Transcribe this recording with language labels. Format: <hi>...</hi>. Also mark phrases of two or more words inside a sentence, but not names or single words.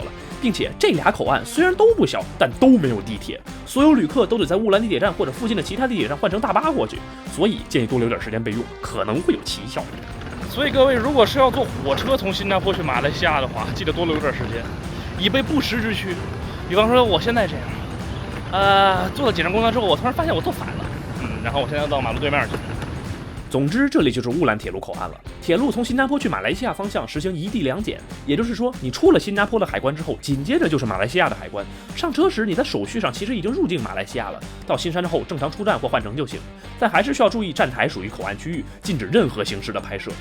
<zh>並且這倆口岸雖然都不小，但都沒有地鐵，所有旅客都得在烏蘭地鐵站或者附近的其他地鐵站換乘大巴過去，所以建議多留點時間備用，可能會有奇效。所以各位，如果是要坐火車從新加坡去馬來西亞的話，記得多留點時間，以備不时之需。比方說我現在這樣。坐了几站公交之後，我突然发现我坐反了，然后我现在要到马路对面去。总之，这里就是烏蘭鐵路口岸了。鐵路從新加坡去馬來西亞方向實行一地兩檢，也就是說，你出了新加坡的海關之後，緊接着就是馬來西亞的海關。上車時，你在手續上其實已經入境馬來西亞了。到新山之後，正常出站或換乘就行。但還是需要注意，站台屬於口岸區域，禁止任何形式的拍攝。</zh>